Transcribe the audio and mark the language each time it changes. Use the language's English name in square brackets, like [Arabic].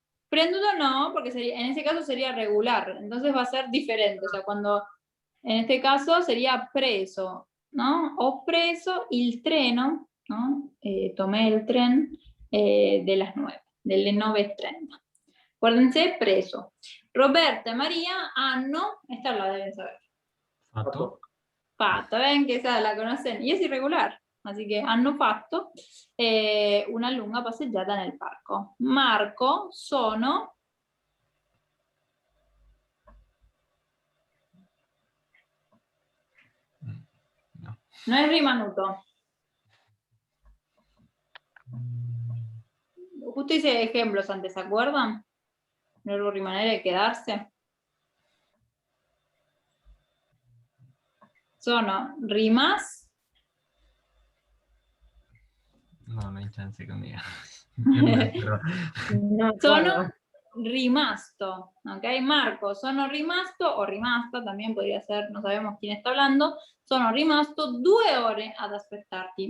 [Spanish] Prenduto no, porque en ese caso sería regular, entonces va a ser diferente, o sea, cuando en este caso sería preso, ¿no? [Italian] Ho preso il treno, [Spanish] ¿no? Tomé el tren de las 9, delle 9:30. Acuérdense, preso. Roberta y María hanno, esta la deben saber. [Italian] Fatto. Fatto, ven que esa la conocen, y es irregular, así che hanno fatto una lunga passeggiata nel parco. [Spanish] Marco, sono... No. No es rimanuto. Justo hice ejemplos antes, ¿se acuerdan? El verbo rimanere es quedarse. [Italian] Sono rimas. [Spanish] No hay chance conmigo. No [Italian] Sono [Spanish] puedo. [Italian] rimasto, ¿ok? [Spanish] Marco, [Italian] sono rimasto o rimasta, [Spanish] también podría ser, no sabemos quién está hablando. [Italian] Sono rimasto 2 ore ad aspettarti.